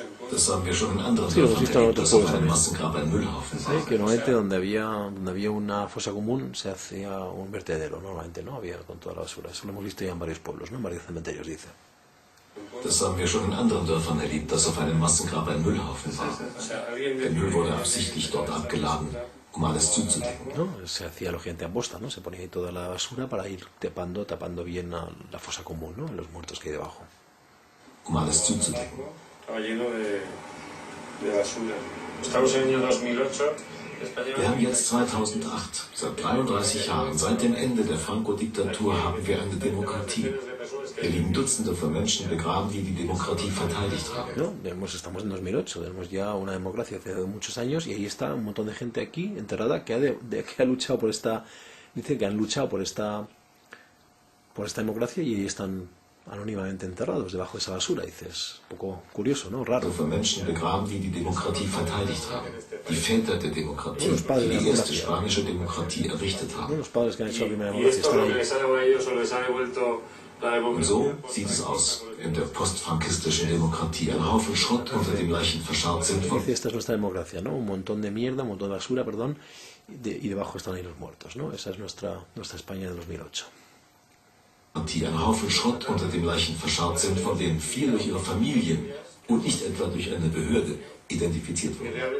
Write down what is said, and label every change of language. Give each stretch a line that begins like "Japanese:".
German: Das haben wir schon in anderen Dörfern erlebt, dass auf einem Massengrab ein Müllhaufen war.
Spanish: Sí, que normalmente donde había una fosa común se hacía un vertedero, normalmente, ¿no? Había con toda la basura. Eso lo hemos visto ya en varios pueblos, ¿no? En varios cementerios, dice.
German: Das haben wir schon in anderen Dörfern erlebt, dass auf einem Massengrab ein Müllhaufen war. Der Müll wurde absichtlich dort abgeladen, um alles zuzudecken.
Spanish: ¿No? Se hacía lógicamente aposta, ¿no? Se ponía ahí toda la basura para ir tapando bien la fosa común, ¿no? Los muertos que hay debajo.
German: Um alles zuzudecken.
Spanish: Estaba lleno de basura. Estamos en el año 2008.
German: Wir haben jetzt 2008. Seit 33 Jahren, seit dem Ende der Franco-Diktatur, haben wir eine Demokratie. Hier liegen Dutzende von Menschen begraben, die die Demokratie verteidigt haben.
Spanish: No, estamos en 2008, tenemos ya una democracia hace muchos años y ahí está un montón de gente aquí enterrada que ha luchado por esta, dicen que han luchado por esta democracia y ahí están anónimamente enterrados debajo de esa basura. Dices, un poco curioso, ¿no? Raro.
German: Von Menschen begraben, die die Demokratie verteidigt haben. Die Väter der Demokratie, die die erste spanische Demokratie errichtet haben.
Spanish: Los padres que han hecho la primera Y esto democracia lo que les ha devuelto
German: Und so sieht es aus in der postfrankistischen Demokratie. Ein Haufen Schrott unter dem Leichen verscharrt sind von...
Spanish: Esta es nuestra democracia, ¿no? Un montón de mierda, un montón de basura, perdón, y debajo están ahí los muertos, ¿no? Esa es nuestra España de 2008.
German: Die ein Haufen Schrott unter dem Leichen verscharrt sind, von denen viele durch ihre Familien und nicht etwa durch eine Behörde identifiziert wurden.